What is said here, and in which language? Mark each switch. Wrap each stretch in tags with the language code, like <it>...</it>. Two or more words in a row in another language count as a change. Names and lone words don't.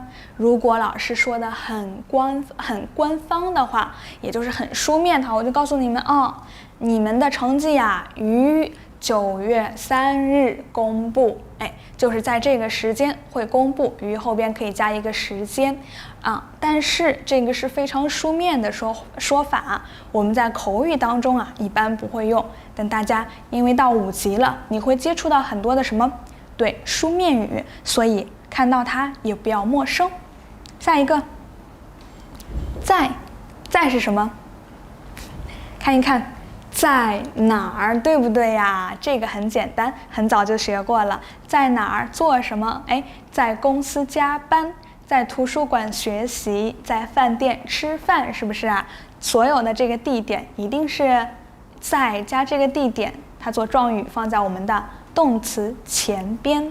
<zh>如果老師說的很官方的話，也就是很書面的話，我就告訴你们你們的成績呀，於9月3日公布。就是在這個時間會公布，於後邊可以加一個時間但是這個是非常書面的說法，我們在口語當中一般不會用。但大家因為到5級了，你會接觸到很多的什麼？對，書面語，所以看到它也不要陌生。下一個，在是什麼？看一看。在哪兒，對不對呀？這個很簡單，很早就學過了。在哪兒做什麼？在公司加班，在圖書館學習，在飯店吃飯，是不是啊？所有的這個地點一定是在加這個地點，它做狀語放在我們的動詞前邊。</zh>